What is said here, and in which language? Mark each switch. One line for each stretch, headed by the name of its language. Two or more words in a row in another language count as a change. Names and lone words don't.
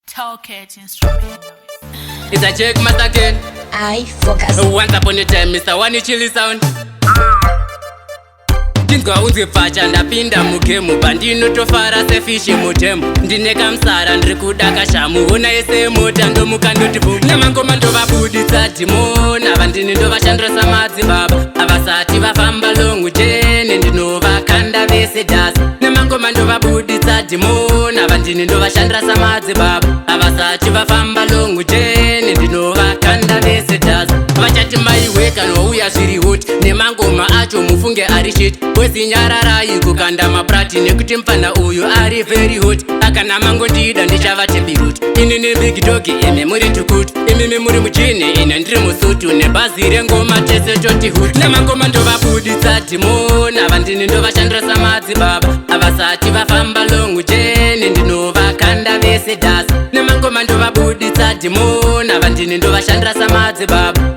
English: Toolkit Instrumental. It's a Jake Master again. I focus. Once upon a time, Mister One Chili Sound.
Shona: Ndinzwa unzi pfacha ndapinda mugemu, pandinotofara sefishi mutemu. Ndine kamsara ndiri kuda kashamu, ona ese mota ndomuka ndoti bum. Namangoma ndovabuditsa dhimoni, ava ndini ndovashandira samadzibaba. Avasati vafamba
English: long chain,
Shona: ndinovakanda vese dhasi. Namangoma ndovabuditsa dhimoni, ava ndini ndovashandira samadzibaba. Avasati vafamba
English: long chain,
Shona: ndinovakanda vese dhasi. Vachati maiwe kana wauya zviri hot, nemangoma acho mufunge ari shit. Bwezi nyararai kukanda maprati, nekuti mfana uyu ari
English: very hot.
Shona: Akana mangondida ndichavati birut. Ini ni
English: big dog,
Shona: imi muri tukut. Imi mi muri mujini, ine ndiri musutu. Nebhazi rengoma tese toti hut. Namangoma ndovabuditsa dhimoni, ava ndini ndovashandira samadzibaba. Avasati vafamba
English: long chain,
Shona: ndinovakanda vese dhasi. Namangoma ndovabuditsa dhimoni, ava ndini ndovashandira samadzibaba.